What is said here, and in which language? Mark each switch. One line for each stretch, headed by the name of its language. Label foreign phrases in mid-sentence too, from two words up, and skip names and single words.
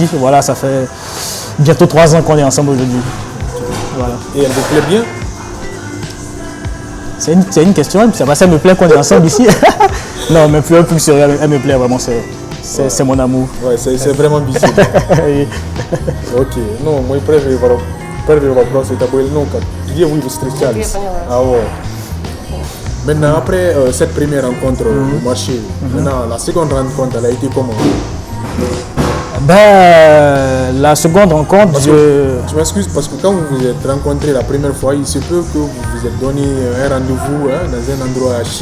French: Voilà, ça fait bientôt 3 ans qu'on est ensemble aujourd'hui. Voilà. Et elle vous plaît bien? C'est une question, ça me plaît qu'on est ensemble ici. Non, mais plus sérieux, elle me plaît vraiment, c'est mon amour. Ouais, c'est vraiment visible. Ok, non, moi je préfère
Russian: вопрос это был, где вы встречались?
French: Ah ouais. Maintenant, après cette première rencontre au marché, maintenant la seconde rencontre, elle a été comment? La seconde rencontre, je m'excuse parce que quand vous vous êtes rencontrés la première fois, il se peut que vous vous êtes donné un rendez-vous dans un endroit chic.